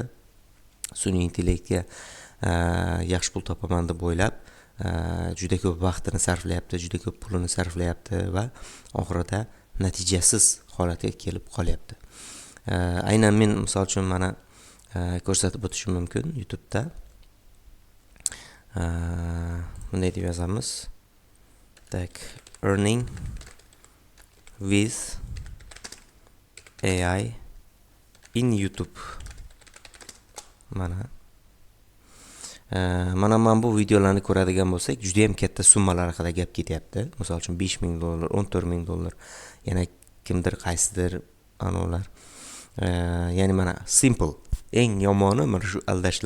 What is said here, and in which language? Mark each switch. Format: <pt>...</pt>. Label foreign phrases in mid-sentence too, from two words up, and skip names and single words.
<uz>Sun'iy intellektga yaxshi pul topaman deb o'ylab, juda ko'p vaqtini sarflayapti, juda ko'p pulini sarflayapti va oxirida natijasiz holatga kelib qolyapti. Aynan men misol uchun mana ko'rsatib o'tishim mumkin YouTube'da. Bunday deb yozamiz. Tak,</uz> <en>earning with AI in YouTube.</en> <uz>Mana bu videolarni ko'radigan bo'lsak, juda ham katta summalar haqida gap ketyapti. Misol uchun $5,000, $14,000, yana kimdir qaysidir anolar. Ya'ni mana simple, eng yomoni mana shu aldashlar.</uz>